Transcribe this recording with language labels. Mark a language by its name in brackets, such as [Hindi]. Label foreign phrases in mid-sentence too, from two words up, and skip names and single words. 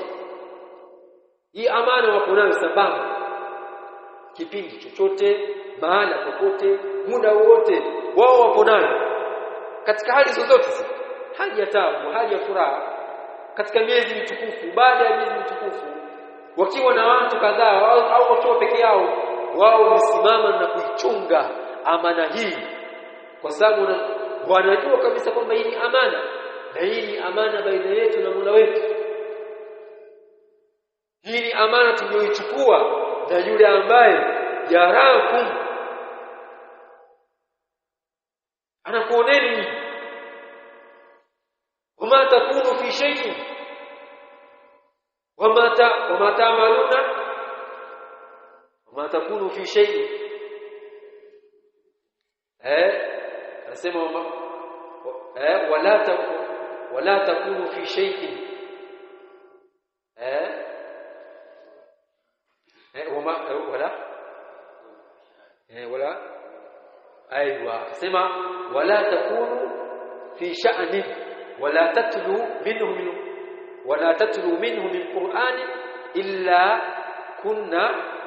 [Swahili] Hii amana wako nayo sambamba kipindi chochote, mahala popote, muda wote, wao wako nayo katika hali zozote, hali ya taabu, hali ya furaha, katika miezi mitukufu, baada ya miezi mitukufu, wakiwa na watu kadhaa au wakiwa peke yao, wao wamesimama na kuichunga amana hii kwa sababu wanajua kabisa kwamba hii ni amana, na hii ni amana baina yetu na Mola wetu. Hii ni amana tuliyoichukua na yule ambaye yarakum, anakuoneni [Arabic] وما تكون في شيء وما تعملون وما تكون في شيء. Anasema ولا تكون في شيء ولا أيوه، sema ولا تكون في شأن ولا تتلو منه من قرآن إلا كنا